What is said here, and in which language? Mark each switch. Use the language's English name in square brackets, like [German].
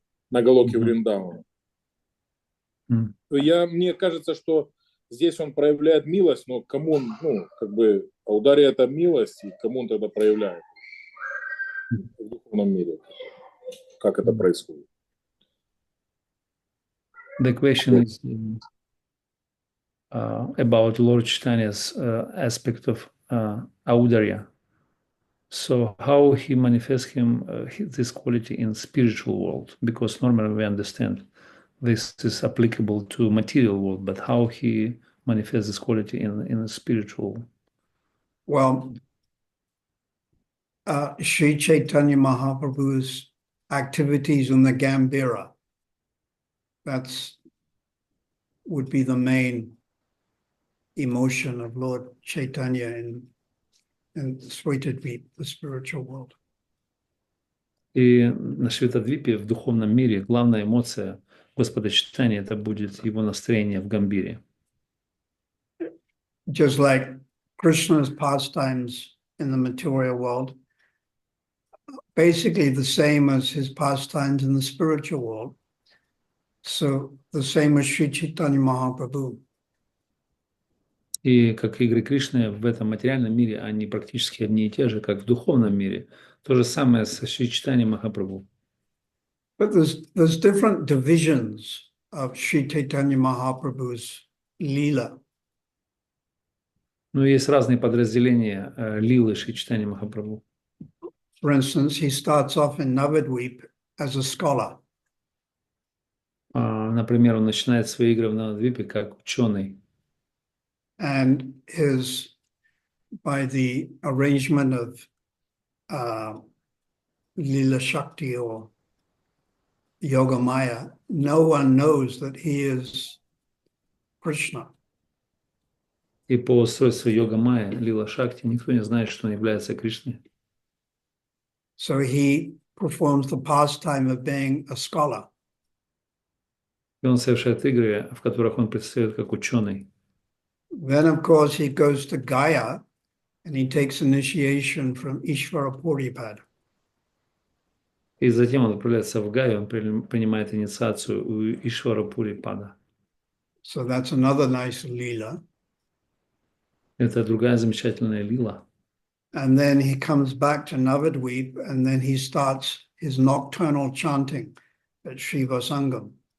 [Russian] На Галоке Вриндавана. Мне кажется, что здесь он проявляет милость, но кому он, аудария это милость, и кому он тогда проявляет в духовном мире? Как это происходит? [English] The question is about Lord Chaitanya's aspect of Audarya. So how he manifests this quality in spiritual world? Because normally we understand this is applicable to material world, but how he manifests this quality in the spiritual? Well, Sri Chaitanya Mahaprabhu's activities in the Gambhira, would be the main emotion of Lord Chaitanya in Svetadvipa, the spiritual world. [Russian] И на Светадвипе, в духовном мире, главная эмоция Господа Чайтаньи это будет его настроение в Гамбире. [English] Just like Krishna's pastimes in the material world, basically the same as his pastimes in the spiritual world. So the same as Sri Chaitanya Mahaprabhu. [Russian] И как игры Кришны в этом материальном мире, они практически одни и те же, как в духовном мире. То же самое со Шри Чайтаньей Махапрабху. [English] But there's different divisions of Sri Chaitanya Mahaprabhu's lila. [Russian] Но есть разные подразделения лилы Шри Чайтаньи Махапрабху. [English] For instance, he starts off in Navadvip as a scholar. [Russian] Например, он начинает свои игры в Навадвипе как ученый. [English] And by the arrangement of Lila Shakti or Yoga Maya, no one knows that he is Krishna. [Russian] И по устройству йога Майя, Лила Шакти, никто не знает, что он является Кришной. [English] So he performs the pastime of being a scholar. [Russian] И он совершает игры, в которых он предстает как ученый. [English] Then, of course, he goes to Gaya and he takes initiation from Ishvara Puripad. [Russian] И затем он отправляется в Гаю, он принимает инициацию у Ишвара Пурипада. [English] So that's another nice lila. [Russian] Это другая замечательная лила. [English] And then he comes back to Navadvip and then he starts his nocturnal chanting at Shiva Sangam.